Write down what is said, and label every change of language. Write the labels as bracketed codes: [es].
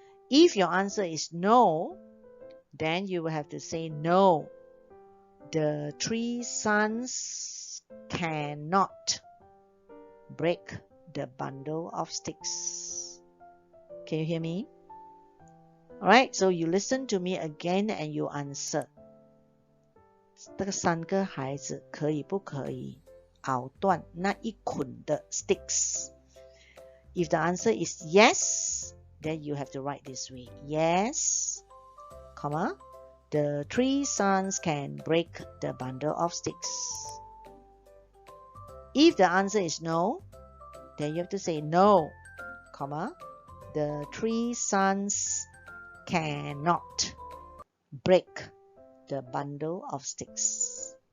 [en] If your answer is no, then you will have to say no. The 3 sons cannot break the bundle of sticks. Can you hear me? Alright, so you listen to me again and you answer. [zh] 这个3个孩子可以不可以熬断那一捆的 sticks? [en] If the answer is yes, then you have to write this way. Yes, comma, the 3 sons can break the bundle of sticks. If the answer is no, then you have to say no, comma, the 3 sons cannot break the bundle of sticks.